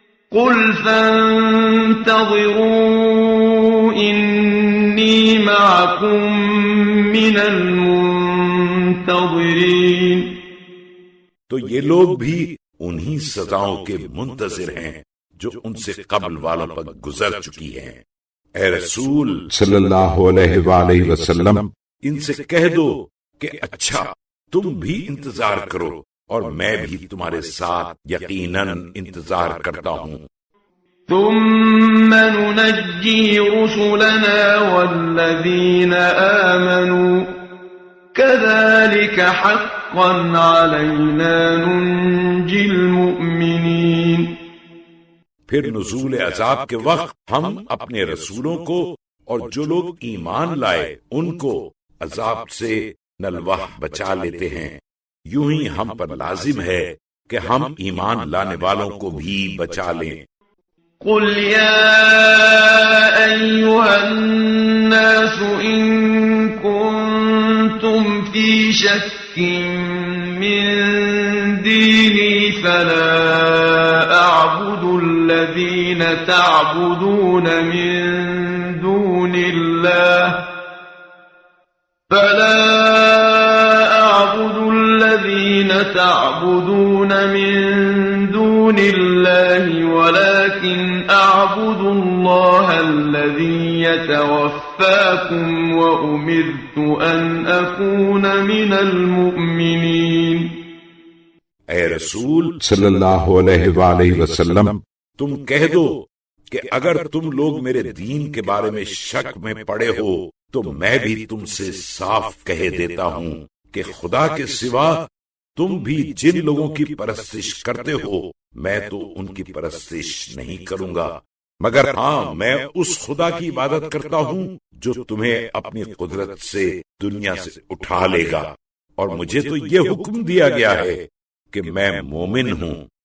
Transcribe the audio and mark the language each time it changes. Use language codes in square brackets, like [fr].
[ar] قل فانتظروا إني معكم من المنتظرین، [ur] تو یہ لوگ بھی انہی سزاؤں کے منتظر ہیں جو ان سے قبل والوں پر گزر چکی ہیں۔ اے رسول صلی اللہ علیہ وآلہ وسلم، ان سے کہہ دو کہ اچھا تم بھی انتظار کرو اور میں بھی تمہارے ساتھ یقیناً انتظار کرتا ہوں۔ [ar] ثم ننجي رسلنا والذين آمنوا كذلك حقا علينا ننجي المؤمنين۔ [ur] پھر نزول عذاب کے وقت ہم اپنے رسولوں کو اور جو لوگ ایمان لائے ان کو عذاب سے نلوہ بچا لیتے ہیں، یوں ہی ہم پر لازم ہے کہ ہم ایمان لانے والوں کو بھی بچا لیں۔ [ar] قل يا أيها الناس إن كنتم في شك من ديني فلا أعبد الذين تعبدون من دون الله ولكن أعبد الله الذي يتوفاكم وأمرت أن أكون من المؤمنين۔ [ur] اے رسول صلی اللہ علیہ وآلہ وسلم، تم کہہ دو کہ اگر تم لوگ میرے دین کے بارے میں شک میں پڑے ہو تو میں بھی تم سے صاف کہہ دیتا ہوں کہ خدا کے سوا تم بھی جن لوگوں کی پرستش کرتے ہو میں تو ان کی پرستش نہیں کروں گا، مگر ہاں میں اس خدا کی عبادت کرتا ہوں جو تمہیں اپنی قدرت سے دنیا سے اٹھا لے گا، اور مجھے تو یہ حکم دیا گیا ہے کہ میں مومن ہوں۔